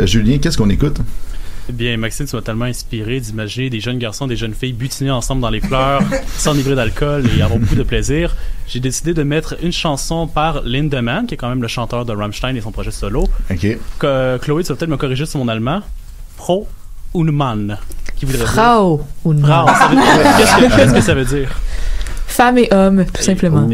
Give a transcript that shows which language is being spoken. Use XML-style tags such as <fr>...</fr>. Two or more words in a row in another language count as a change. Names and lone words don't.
<fr>Julien, qu'est-ce qu'on écoute? Eh bien, Maxime, tu m'as tellement inspiré d'imaginer des jeunes garçons, des jeunes filles butiner ensemble dans les fleurs, s'enivrer d'alcool et avoir beaucoup de plaisir. J'ai décidé de mettre une chanson par Lindemann, qui est quand même le chanteur de Rammstein et son projet solo. OK. Chloé, tu vas peut-être me corriger sur mon allemand.</fr> <de>Frau und Mann.</de> <fr>Qui voudrait dire?</fr> <de>Frau und Mann.</de> <fr>Qu'est-ce que ça veut dire? Femme et homme, tout simplement.</fr>